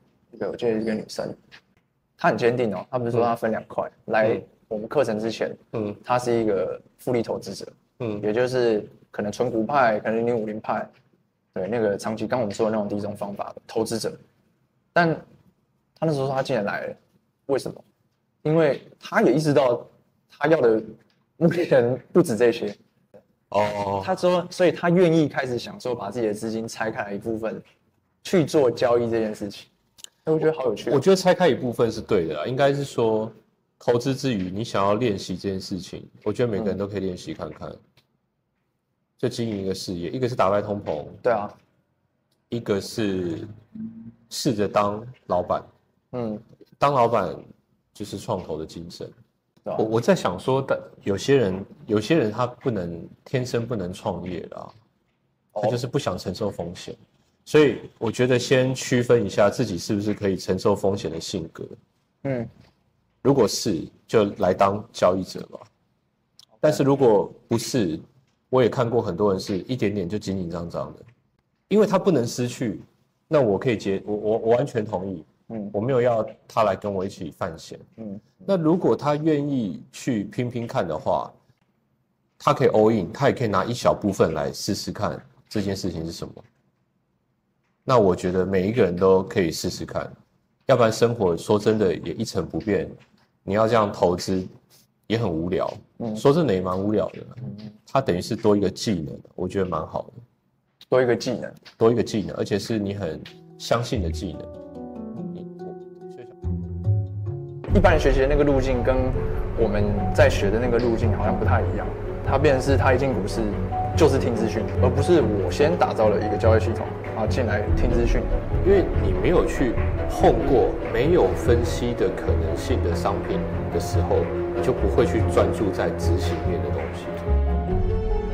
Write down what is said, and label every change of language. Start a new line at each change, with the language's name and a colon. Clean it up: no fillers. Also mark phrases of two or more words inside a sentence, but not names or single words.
Chinese: 我記得一個女生，她很堅定哦，她不是說她分2塊來我們課程之前，她是一個複利投資者，也就是可能純股派，可能050派，對，那個長期剛我們說的那種第一種方法的投資者，但她那時候說她竟然來了，為什麼？因為她也意識到她要的目前不止這些他說，所以他願意開始想說把自己的資金拆開來一部分去做交易這件事情。 我覺得好有趣。我覺得拆開一部分是對的啦，應該是說投資之餘，你想要練習這件事情，我覺得每個人都可以練習看看。就經營一個事業，一個是打敗通膨，對啊，一個是試着當老闆。當老闆就是創投的精神。我在想說，有些人他天生不能創業啦，他就是不想承受風險。所以我覺得先區分一下自己是不是可以承受風險的性格。如果是，就來當交易者吧。但是如果不是，我也看過很多人是一點點就緊緊張張的，因為他不能失去。那我可以我完全同意。我沒有要他來跟我一起犯險。那如果他願意去拼拼看的話，他可以
English: all in，
Chinese: 他也可以拿一小部分來試試看這件事情是什麼。那我覺得每一個人都可以試試看，要不然生活說真的也一成不變。你要這樣投資也很無聊。說真的也蠻無聊的。它等於是多一個技能，我覺得蠻好的。多一個技能，而且是你很相信的技能。一般人學習的那個路徑跟我們在學的那個路徑好像不太一樣。它變成是他一進股市就是聽資訊，而不是我先打造了一個交易系統，然後進來聽資訊。因為你沒有去碰過沒有分析的可能性的商品的時候，你就不會去專注在執行面的東西。